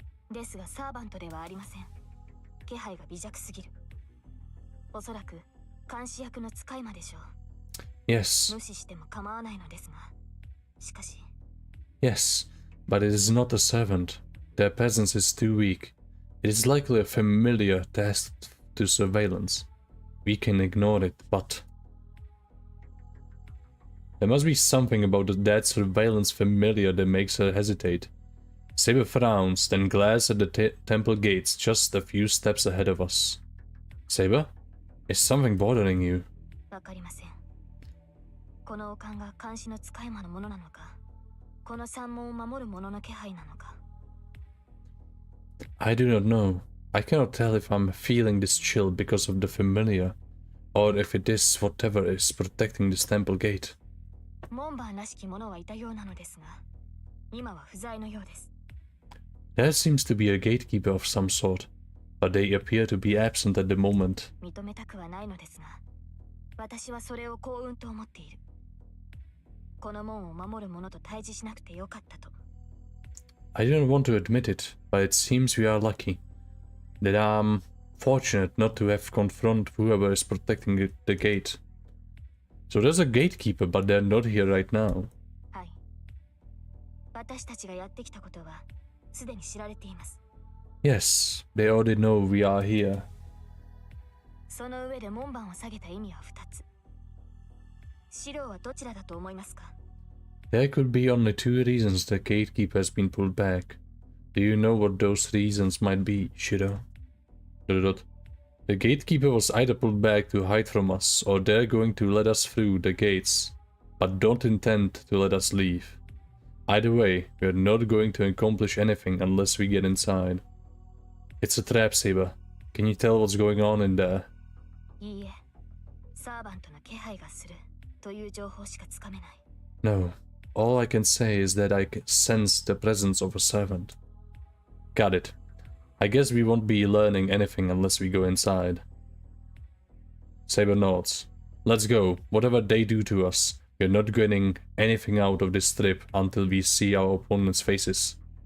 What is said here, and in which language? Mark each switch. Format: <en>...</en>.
<ja>ですがサーバントではありません。気配が微弱すぎる。おそらく監視役の使い魔でしょう。</ja> <en>Yes.</en> <ja>無視しても構わないのですが、しかし。</ja> <en>Yes, but it is not a servant. Their presence is too weak. It is likely a familiar tasked to surveillance. We can ignore it, but... There must be something about that surveillance familiar that makes her hesitate. Saber frowns, then glares at the temple gates just a few steps ahead of us. Saber? Is something bothering you?</en> <ja>わかりません。この王冠が監視の使い魔のものなのか、この山門を守る者の気配なのか。</ja> <en>I do not know. I cannot tell if I'm feeling this chill because of the familiar, or if it is whatever is protecting this temple gate.</en> <ja>門番らしき者はいたようなのですが、今は不在のようです。</ja> <en>There seems to be a gatekeeper of some sort, but they appear to be absent at the moment.</en> <ja>認めたくはないのですが、私はそれを幸運と思っている。この門を守る者と対峙しなくてよかったと。</ja> <en>I don't want to admit it, but it seems we are lucky. That I'm fortunate not to have to confront whoever is protecting the gate. So there's a gatekeeper, but they're not here right now.</en> <ja>はい。私たちがやってきたことはすでに知られています。</ja> <en>Yes, they already know we are here.</en> <ja>その上で門番を下げた意味は2つ。白はどちらだと思いますか？</ja> <en>There could be only two reasons the gatekeeper has been pulled back. Do you know what those reasons might be, Shiro? The gatekeeper was either pulled back to hide from us, or they're going to let us through the gates, but don't intend to let us leave. Either way, we're not going to accomplish anything unless we get inside. It's a trap, Saber. Can you tell what's going on in there?</en> <ja>いいえ、サーバントの気配がするという情報しかつかめない。</ja> <en>No. All I can say is that I can sense the presence of a servant. Got it. I guess we won't be learning anything unless we go inside. Saber nods. Let's go. Whatever they do to us, we're not getting anything out of this trip until we see our opponents' faces.</en>